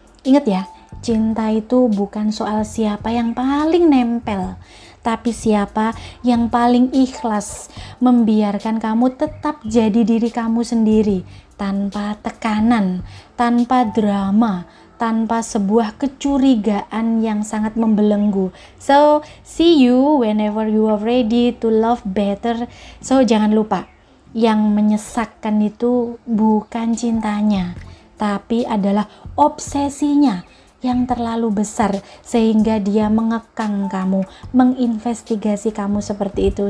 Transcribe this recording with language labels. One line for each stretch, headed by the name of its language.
Indonesian: Ingat ya, cinta itu bukan soal siapa yang paling nempel, tapi siapa yang paling ikhlas membiarkan kamu tetap jadi diri kamu sendiri, tanpa tekanan, tanpa drama, tanpa sebuah kecurigaan yang sangat membelenggu.
English: So, see you whenever you are ready to love better.
Indonesian: So, jangan lupa, yang menyesakkan itu bukan cintanya, tapi adalah obsesinya yang terlalu besar sehingga dia mengekang kamu, menginvestigasi kamu seperti itu.